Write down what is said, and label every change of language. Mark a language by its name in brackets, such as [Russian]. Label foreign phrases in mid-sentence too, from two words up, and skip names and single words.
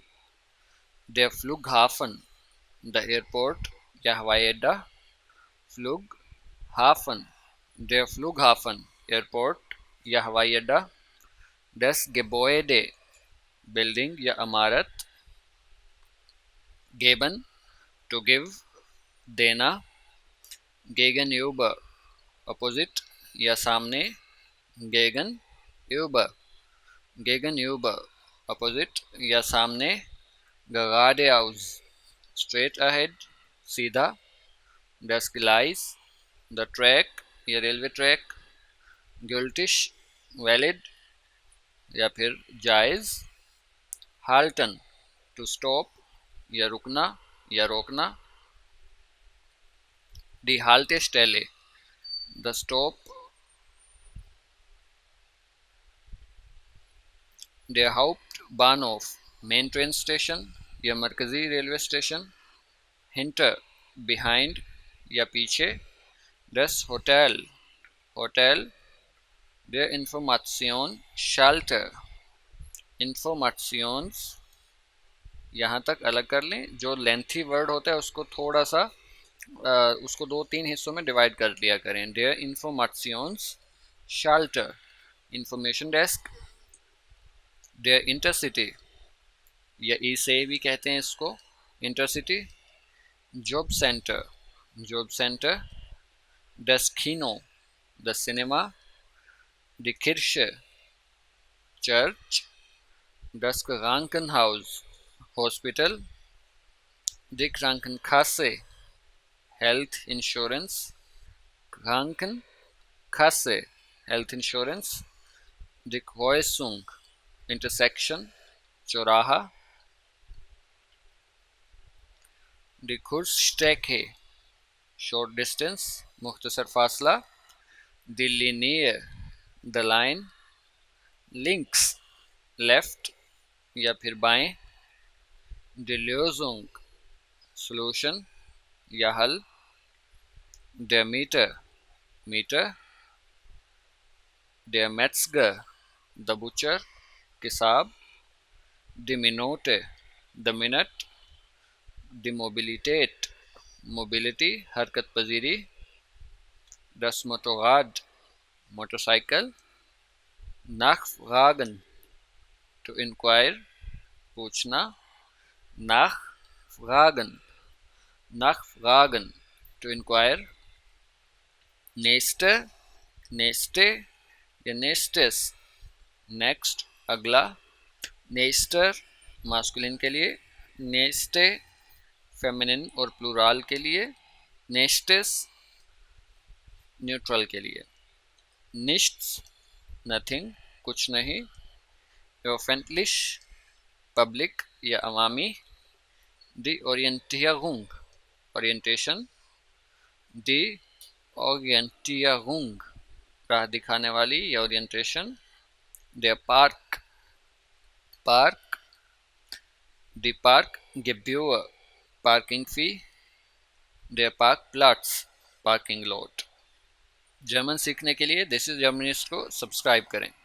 [German] der Flughafen, [English] the airport [Urdu] یا ہوائی اڈا. [German] Flughafen, der Flughafen, [Urdu] ایئرپورٹ یا ہوائی اڈا. [German] das Gebäude, [Urdu] بلڈنگ یا عمارت. [German] geben, [English] to give, [Urdu] دینا. gegenüber, اپوزٹ یا سامنے. [German] gegenüber, gegenüber, [Urdu] اپوزٹ یا سامنے. [English] geradeaus, straight ahead, सीधा। [German] das Gleis, [English] the track या railway track. [Urdu] gültig, ویلڈ یا پھر جائز. halten, [English] to stop [Urdu] یا رکنا یا روکنا. [German] die Haltestelle, [English] the stop. [German] der Hauptbahnhof, [English] main train station [Urdu] یا مرکزی [English] railway station. [Urdu] hinter, بیہائنڈ یا پیچھے. [German] das Hotel, होटल। der Informationsschalter, [Urdu] انفارمیشنز، یہاں تک الگ کر لیں. جو [English] lengthy word [Urdu] ہوتا ہے اس کو تھوڑا سا اس کو 2-3 حصوں میں ڈیوائڈ کر لیا کریں. [German] der Informationsschalter, [English] information desk. [German] der Intercity, [Urdu] یا ای سے بھی کہتے ہیں اس کو، انٹرسٹی. [German] Jobcenter, Jobcenter. das Kino, [English] the cinema. [German] die Kirche, चर्च। das Krankenhaus, हॉस्पिटल। die Krankenkasse, [English] health insurance. Krankenkasse, health insurance. [German] die Kreuzung, [Urdu] انٹرسیکشن، چوراہا. [German] die Kurzstrecke, [English] short distance, [Urdu] مختصر فاصلہ. [German] die Linie, [English] the line. [Urdu] links, لیفٹ یا پھر بائیں. [German] die Lösung, [Urdu] سولیوشن یا حل. [German] der Meter, मीटर। der Metzger, [English] the butcher, किसाब। [German] die Minute, [English] the minute. [German] die Mobilität, [Urdu] موبلٹی، حرکت پذیری. [German] das Motorrad, मोटरसाइकिल। nachfragen, [English] to inquire, [Urdu] پوچھنا. [German] nachfragen, nachfragen, [English] to inquire। [German] nächste, nächste या nächstes, [Urdu] نیکسٹ، اگلا. نیسٹر، ماسکولن کے لیے۔ نیسٹے، فیمنن اور پلورل کے لیے. نیسٹیس، نیوٹرل کے لیے. نشٹس، نتھنگ، کچھ نہیں. öffentlich, پبلک یا عوامی. [German] die Orientierung, ओरिएंटेशन। die Orientierung, [Urdu] راہ دکھانے والی یا اورینٹیشن. [German] der Park, पार्क। die Parkgebühr, [English] parking fee. [German] der Parkplatz, [English] parking lot. [Urdu] جرمن سیکھنے کے لیے [English] this is [Urdu] جرمنسٹ کو سبسکرائب کریں.